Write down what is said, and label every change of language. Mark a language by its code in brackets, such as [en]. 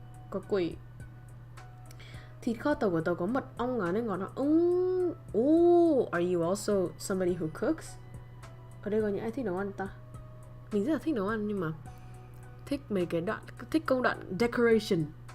[vi] Có quỷ. Thịt kho tàu của tàu có mật ong à nên ngon. [en] are you also somebody who cooks? [vi] Ở đây có những ai thích nấu ăn ta? Mình rất là thích nấu ăn nhưng mà thích mấy cái đoạn, thích công đoạn decoration.